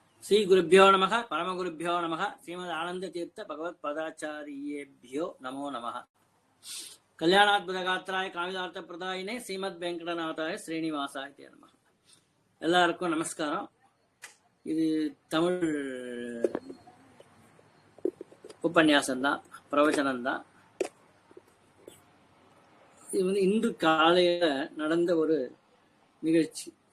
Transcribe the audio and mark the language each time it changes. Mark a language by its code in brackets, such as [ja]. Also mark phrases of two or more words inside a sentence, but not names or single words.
[sa] श्री गुरुभ्यो नमः परमगुरुभ्यो नमः श्रीमद् आनंद तीर्थ भगवत पदाचार्येभ्यो नमो नमः कल्याणाद्भुतगात्राय कामिदार्थ प्रदायिने श्रीमद् वेंकटनाथाय श्रीनिवासाय नमः [ta] எல்லாருக்கும் நமஸ்காரம். இது தமிழ் உபன்யாசம் தான், பிரவச்சனம் தான். இது வந்து இன்று காலையில நடந்த ஒரு நிகழ்ச்சி.